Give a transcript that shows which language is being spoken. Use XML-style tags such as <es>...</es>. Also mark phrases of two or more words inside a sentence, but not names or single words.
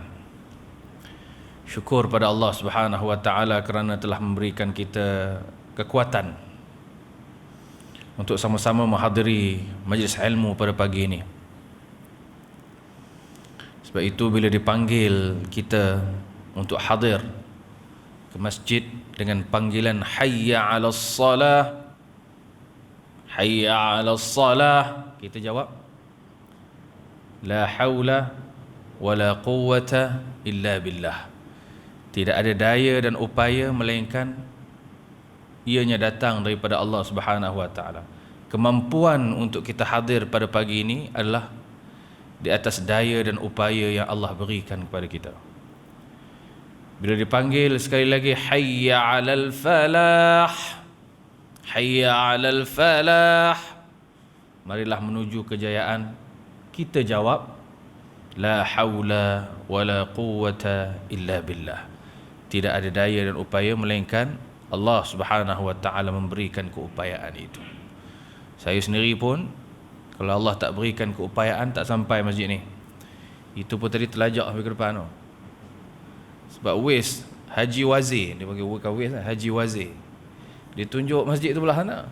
<ms>Syukur pada Allah</ms> <ar>سبحانه وتعالى</ar> <ms>kerana telah memberikan kita kekuatan untuk sama-sama menghadiri majlis ilmu pada pagi ini. Sebab itu bila dipanggil kita untuk hadir ke masjid dengan panggilan</ms> <ar>حي على الصلاة, حي على الصلاة,</ar> <ms>kita jawab</ms> <ar>لا حول ولا قوة إلا بالله.</ar> <ms>Tidak ada daya dan upaya melainkan ianya datang daripada Allah</ms> <ar>سبحانه وتعالى.</ar> <ms>Kemampuan untuk kita hadir pada pagi ini adalah di atas daya dan upaya yang Allah berikan kepada kita. Bila dipanggil sekali lagi</ms> <ar>حي على الفلاح, حي على الفلاح,</ar> <ms>marilah menuju kejayaan, kita jawab</ms> <ar>لا حول ولا قوة إلا بالله.</ar> <ms>Tidak ada daya dan upaya melainkan Allah</ms> <ar>سبحانه وتعالى</ar> <ms>memberikan keupayaan itu. Saya sendiri pun kalau Allah tak berikan keupayaan tak sampai masjid ni. Itu pun tadi terlajak sampai ke depan tu. Sebab Wais Haji Wazir, dia panggil bukan Wais lah, Haji Wazir, dia tunjuk masjid tu belah sana.</ms>